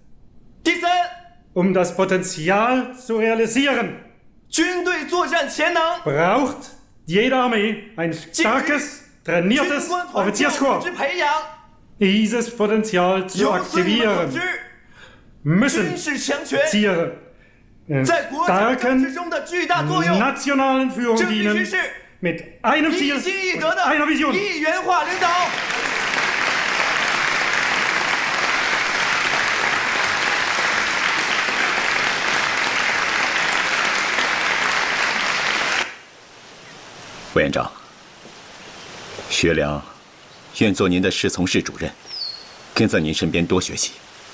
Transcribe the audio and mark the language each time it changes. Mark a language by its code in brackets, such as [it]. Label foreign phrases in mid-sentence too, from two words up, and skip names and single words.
[de] Um das Potenzial zu realisieren, braucht jede Armee ein starkes, trainiertes Offizierskorps. Dieses Potenzial zu aktivieren, müssen Offiziere starken nationalen Führung dienen, mit einem Ziel und einer Vision. [zh] 委员长，学良愿做您的侍从室主任，跟在您身边多学习。